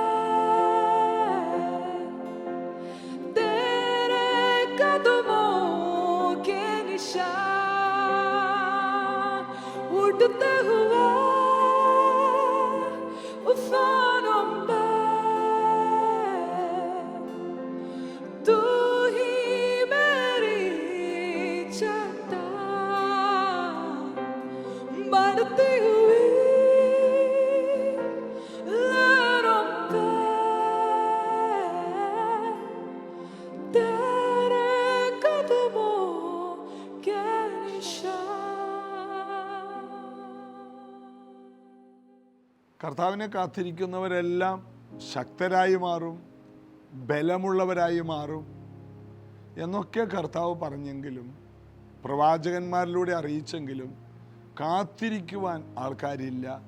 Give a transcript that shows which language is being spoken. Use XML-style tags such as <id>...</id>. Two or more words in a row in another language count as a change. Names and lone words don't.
<hi>तेरे कदमों के निशान, उड़ते हुए उफानों में तू ही मेरी चट्टान, बढ़ती हुई लहरों पे तेरे कदमों के निशान।</hi> <ml>കർത്താവിനെ കാത്തിരിക്കുന്നവരെല്ലാം ശക്തരായി മാറും, ബലമുള്ളവരായി മാറും എന്നൊക്കെ കർത്താവ് പറഞ്ഞെങ്കിലും, പ്രവാചകന്മാരിലൂടെ അറിയിച്ചെങ്കിലും കാത്തിരിക്കുവാൻ ആൾക്കാരില്ല.</ml>